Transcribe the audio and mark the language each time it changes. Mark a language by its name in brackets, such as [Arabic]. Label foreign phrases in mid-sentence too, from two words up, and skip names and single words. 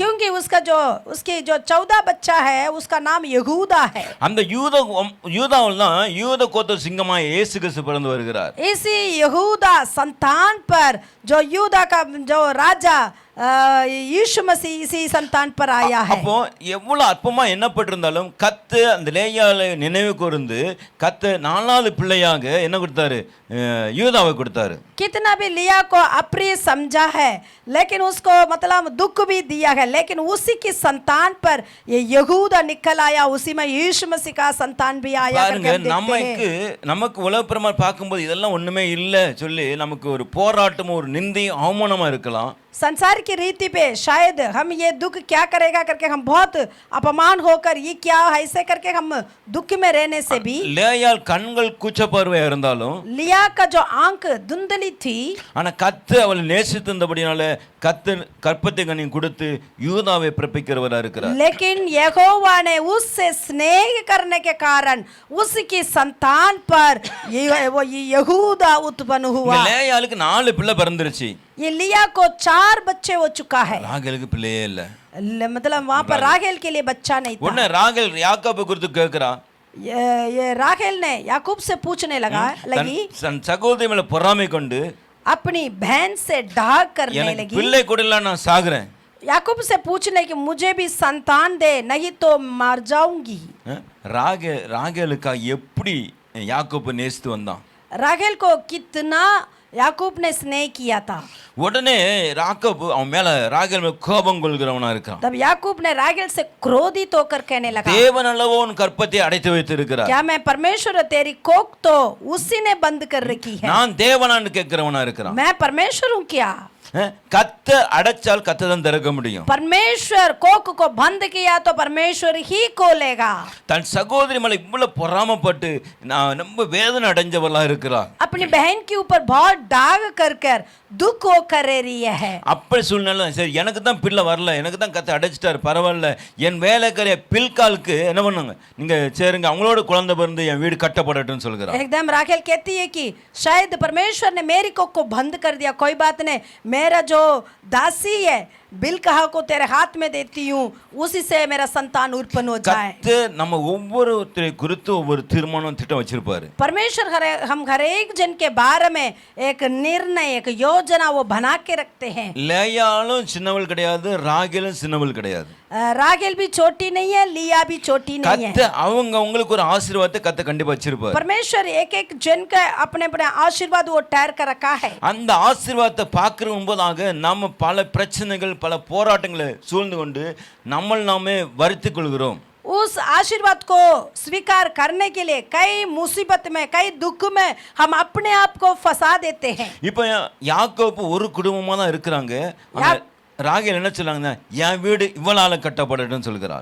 [Hindi] क्योंकि उसकी जो 14 बच्चा है उसका नाम यहूदा है। [Tamil] அந்த யூதாவில் தான் யூத கோத்திர சிங்கமாய் இயேசு கிறிஸ்து பிறந்து வருகிறார். [Hindi] इसी यहूदा संतान पर जो यूदा का जो राजा यीशु मसीह इसी संतान पर आया है। [Tamil] அப்போ எவ்வளவு அற்பமா எண்ணப்பட்டிருந்தாலும் கர்த்தர் அந்த லேயாளை நினைவு கூர்ந்து கர்த்தர் 4வது பிள்ளையாக என்ன கொடுத்தாரு, யூதாவை கொடுத்தாரு. [Hindi] कितना भी लिया को अप्रिय समझा है लेकिन उसको मतलब दुख भी दिया है, लेकिन उसी की संतान पर ये यहूदा निकल आया, उसी में यीशु मसीह का संतान भी आया [Tamil] பாருங்க நமக்கு உலகப்பிரமா பார்க்கும்போது இதெல்லாம் ஒண்ணுமே இல்லை சொல்லி நமக்கு ஒரு போராட்டமும் ஒரு நிந்தையும் அவமானமா இருக்கலாம். [Hindi] संसार की रीति पे शायद हम ये दुख क्या करेगा करके हम बहुत अपमान होकर ये क्या ऐसे करके हम दुख में रहने से भी [Tamil] லேயாள் கண்கள் கூச்சப்பார்வையா இருந்தாலும் [Hindi] लिया का जो आंख धुंधली थी [Tamil] ஆனா கத்து அவளை நேசித்திருந்தபடினால கத்து கற்பத்தை கனி கொடுத்து யூதாவை பிறப்பிக்கிறவரா இருக்கிறார். [Hindi] लेकिन यहोवा ने उससे स्नेह करने के कारण उसकी संतान पर वो यहूदा उत्पन्न [Tamil] இந்த [Hindi] हुआ. [Tamil] லேயாளுக்கு 4 பிள்ளை பிறந்துருச்சு. [Hindi] ये लिया को 4 बच्चे हो चुका है. [Tamil] ராகேலுக்கு பிள்ளையே இல்ல. [Hindi] मतलब वहां पर राहेल के लिए बच्चा नहीं था. [Tamil] உடனே ராகேல் யாக்கோபை குறித்து கேட்கிறா. [Hindi] ये राहेल ने याकूब से पूछने लगी [Tamil] தன் சகோதரி மேல பொறாமை கொண்டு [Hindi] अपनी बहन से ढाक करने [Tamil] எனக்கு [Hindi] लगी. [Tamil] பிள்ளை கொடுல நான் சாகுறேன். [Hindi] याकूब से पूछने कि मुझे भी संतान दे नहीं तो मर जाऊंगी. [Tamil] ராகேலுக்கா எப்படி யாக்கோபு நேசித்து வந்தான். [Hindi] राहेल को कितना याकूब ने स्नेह किया था. [Tamil] உடனே யாக்கோபு அவன் மேல ராகேல் மேல கோபம் கொள்கிறவனா இருக்கான். [Hindi] तब याकूब ने राहेल से क्रोधित होकर कहने लगा, [Tamil] தேவன் அல்லவோ உன் கற்பத்தை அடைத்து வைத்திருக்கிறார். [Hindi] क्या मैं परमेश्वर तेरी कोख तो उसी ने बंद कर रखी है. [Tamil] நான் தேவனான்னு கேட்கிறவனா இருக்கிறான். [Hindi] मैं परमेश्वर हूँ क्या? [Tamil] கத்த அடைச்சால் கத்த தான் திறக்க முடியும். [Hindi] परमेश्वर कोख को बंद किया तो परमेश्वर ही खोलेगा. [Tamil] தன் சகோதரி மேல இவ்வளவு பொறாமப்பட்டு நான் ரொம்ப வேதனை அடைஞ்சவளா இருக்கிறார். [Hindi] अपनी बहन के ऊपर बहुत डाग कर कर दुख हो कर रही है. [Tamil] அப்படி சூழ்நிலை சரி எனக்கு தான் பிள்ளை வரல எனக்கு தான் கத்த அடைச்சிட்டாரு பரவாயில்ல என் வேலைக்காரிய பில்காலுக்கு என்ன பண்ணுங்க நீங்க சேருங்க அவங்களோட குழந்தை பிறந்து என் வீடு கட்டப்படட்டும்னு சொல்கிறார். [Hindi] एकदम राखेल कहती है कि शायद परमेश्वर ने मेरी कोख को बंद कर दिया, कोई बात नहीं, मेरा जो दासी है बिलकहा को तेरे हाथ में देती हूँ, उसी से मेरा संतान उत्पन्न हो जाए. [Tamil] கத்த நம்ம ஒவ்வொருத்தரை குறித்து ஒவ்வொரு தீர்மானம் திட்டம் வச்சிருப்பாரு. [Hindi] परमेश्वर हम हर एक जन के बारे में एक निर्णय एक योजना वो बना के रखते हैं. [Tamil] லேயாளும் சின்னவள் கிடையாது ராகேலும் சின்னவள் கிடையாது. [Hindi] रागेल भी छोटी नहीं है, लिया भी छोटी नहीं है. [Tamil] கத்த அவங்க உங்களுக்கு ஒரு ஆசீர்வாதத்தை கத்த கண்டிப்பா வச்சிருப்பாரு. [Hindi] परमेश्वर एक एक जन का अपने अपने आशीर्वाद वो ठहर कर रखा है. [Tamil] அந்த ஆசீர்வாதத்தை பார்க்கிற முன்பதாக நம்ம பல பிரச்சனைகள் பல போராட்டங்களை சூழ்ந்து கொண்டு நாமே வருத்திக் கொள்கிறோம். [Hindi] उस आशीर्वाद को स्वीकार करने के लिए कई मुसीबत में कई दुख में हम अपने आप को फंसा देते हैं. [Tamil] இப்போ யாக்கோபு ஒரு குடும்பமா தான் இருக்கிறாங்க. ராகேல் என்ன சொல்றாங்கன்னா என் வீடு இவளால கட்டப்படட்டும் சொல்கிறார்.